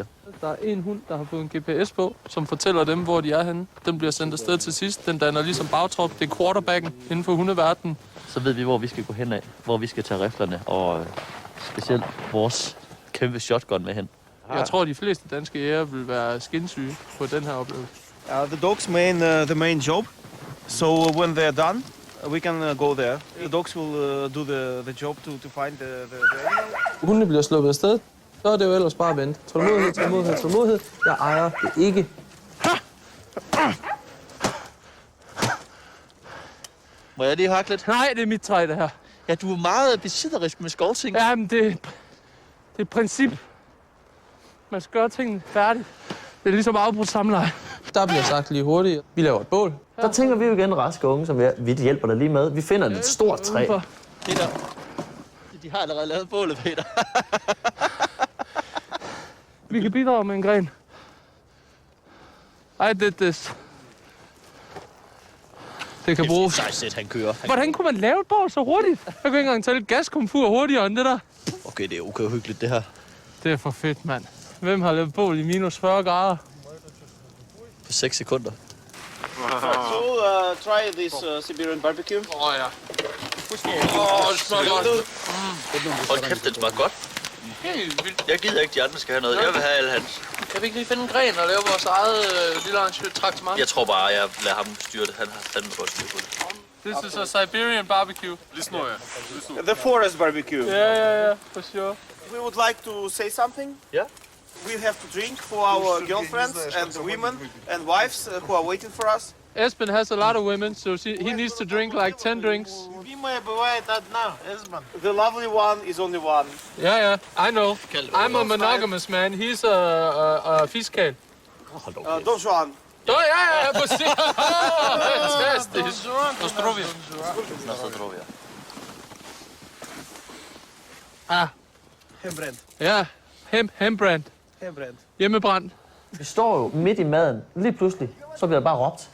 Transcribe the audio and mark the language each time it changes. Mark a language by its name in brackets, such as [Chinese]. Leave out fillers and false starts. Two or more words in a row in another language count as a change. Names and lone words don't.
[Danish] Der er en hund, der har fået en GPS på, som fortæller dem, hvor de er henne. Den bliver sendt afsted til sidst. Den danner ligesom bagtrop. Det er quarterbacken inden for hundeverdenen. Så ved vi, hvor vi skal gå hen af. Hvor vi skal tage riflerne. Og specielt vores kæmpe shotgun med hen. Jeg tror, de fleste danske jæger vil være skinsyge på den her oplevelse. [English] The dogs the main job. So when they're done, we can go there. The dogs will do the job to find the animal. [Danish] Hundene bliver sluppet afsted. Så er det jo ellers bare at vente. Tålmodighed. Jeg ejer det ikke. Må jeg lige hakke lidt? Nej, det er mit træ, det her. Ja, du er meget besitterisk med skovting. Jamen, det er et princip. Man skal gøre tingene færdigt. Det er ligesom afbrudt samleje. Der bliver sagt lige hurtigt. Vi laver et bål. Der tænker vi jo igen raske unge, som vi hjælper dig lige med. Vi finder et stort træ. Peter, de har allerede lavet bålet, Peter. Vi kan bidrage med en gren. [English] I did this. [Danish] Det kan bruges. Sejt, han kører. Hvordan kunne man lave et bål så hurtigt? Jeg kunne ikke engang tage lidt gaskomfur hurtigere end det der. Okay, det er okay hyggeligt, det her. Det er for fedt, mand. Hvem har lavet bål i minus 40 grader? På 6 sekunder. [English] So try this Siberian barbecue. [Danish] Ja. Det smager godt. Hold kæft, det smager godt. Helt vildt. Jeg gider ikke, de andre skal have noget. Jeg vil have alle hans. Kan vi ikke lige finde en gren og lave vores eget lille arrangement? Jeg tror bare, jeg lader ham styre det. Han har fandme godt styr på det. [English] This is a Siberian barbecue. The forest barbecue. Yeah, for sure. We would like to say something. Yeah. We have to drink for our girlfriends and women and wives who are waiting for us. Esben has a lot of women, so he needs to drink like 10 drinks. The lovely one is only one. Yeah, I know. I'm a monogamous man. He's a fiskal. Don Juan. [Danish] Ja, præcis. Fantastisk. Nostrovia. Hembränt. Ja, hembrand. Hembränt. Hjemmebrand. Vi står jo midt i maden. Lige pludselig, så bliver der bare råbt.